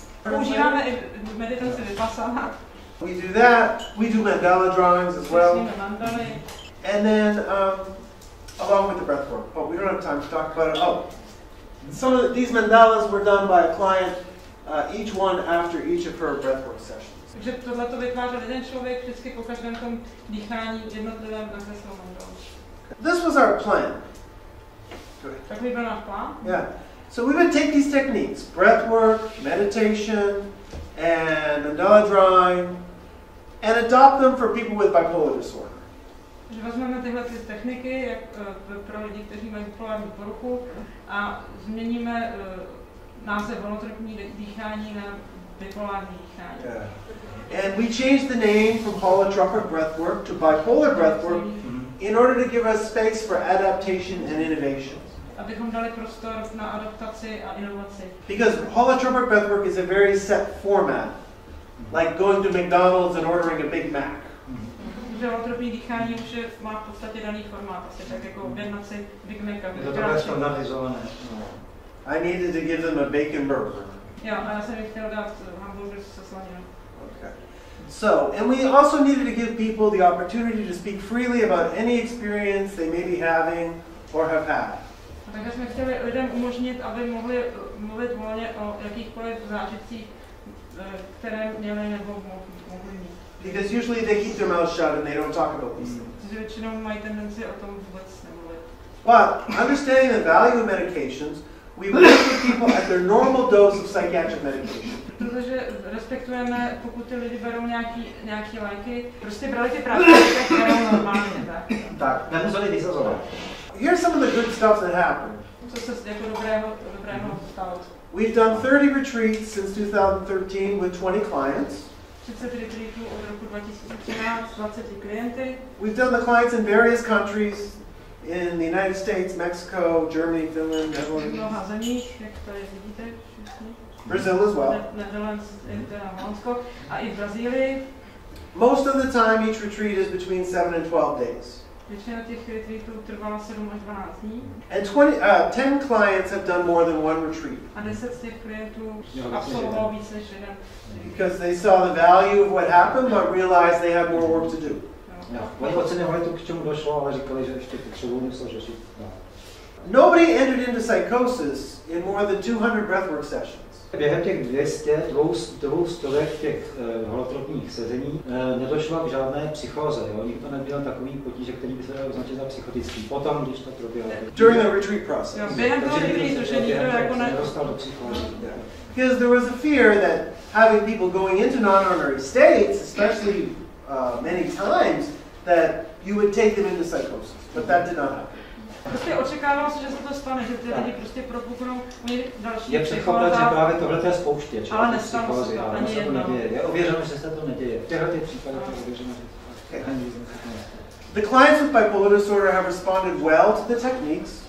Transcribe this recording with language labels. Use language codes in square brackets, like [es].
[cs] Používáme i meditaci vipassana. [en] We do that. We do mandala drawings as well. And then, along with the breath work, but we don't have time to talk about it. Oh, some of these mandalas were done by a client, each one after each of her breathwork sessions. [cs] Takže tohle to vytvářel jeden člověk vždycky po každém tom dýchání jednotlivém nakreslil mandalu. [en] This was our plan. [cs] Takový byl náš plán. [en] Yeah. So we would take these techniques, breath work, meditation, and mandala drawing, and adopt them for people with bipolar disorder. [cs] Takže vezmeme tyhle techniky pro lidi, kteří mají bipolární poruchu a změníme název holotropní dýchání na bipolární dýchání. [en] Yeah. And we changed the name from holotropic breathwork to bipolar breathwork in order to give us space for adaptation and innovation. [cs] Abychom dali prostor na adaptaci a inovaci. [en] Because holotropic breathwork is a very set format, like going to McDonald's and ordering a Big Mac. [cs] Protože holotropní dýchání už má v podstatě daný formát, asi tak jako objednat si Big Maca. To je standardizované. [en] I needed to give them a bacon burger. [cs] Jo, a já jsem jim chtěl dát hamburger se slaninou. [en] Okay. So, and we also needed to give people the opportunity to speak freely about any experience they may be having or have had. [cs] Takže jsme chtěli lidem umožnit, aby mohli mluvit volně o jakýchkoliv zážitcích, které měli nebo mohli mít. [en] Because usually they keep their mouths shut and they don't talk about these things. [cs] Protože většinou mají tendenci o tom vůbec nemluvit. [en] But understanding the value of medications, we work with people at their normal dose of psychiatric medication. [cs] Protože respektujeme, pokud ty lidi berou nějaký léky, prostě brali ty práce, tak berou normálně, tak? Tak, nemuseli vyzazovat. [en] Here's some of the good stuff that happened. [cs] Co se jako dobrého stalo? [en] We've done 30 retreats since 2013 with 20 clients. [cs] 30 retreatů od roku 2013 s 20 klienty. [en] We've done the clients in various countries, in the United States, Mexico, Germany, Finland, Netherlands. [cs] V mnoha zemích, jak tady vidíte, [en] Brazil as well. [cs] Netherlands, Holandsko a i v Brazílii. [en] Most of the time, each retreat is between 7 and 12 days. [cs] Většina těch retreatů trvala 7 až 12 dní. [en] And 10 clients have done more than one retreat. [cs] A 10 z těch klientů absolvovalo víc než jeden. [en] Because they saw the value of what happened, but realized they had more work to do. [cs] Oni oceňovali to, k čemu došlo, ale říkali, že ještě potřebují něco řešit. [en] Nobody entered into psychosis in more than 200 breathwork sessions. [cs] Během těch 200 těch holotropních sezení nedošlo k žádné psychóze. Nikdo neměl takový potíže, který by se dal označit za psychotický. Potom, když to proběhlo. During the retreat process. Během toho retreatu, že nikdo jako nedostal do psychózy. [en] Because there was a fear that having people going into non-ordinary states, especially many times, that you would take them into psychosis. But that did not happen. [cs] Prostě očekávalo se, že se to stane, že ty lidi prostě propuknou další je předpoklad, že právě tohle je spouštěč. Ale nestalo se to ani jednou. Je ověřeno, že se to neděje. V těchto případech je ověřeno, že ani nic [en] The clients with bipolar disorder have responded well to the techniques.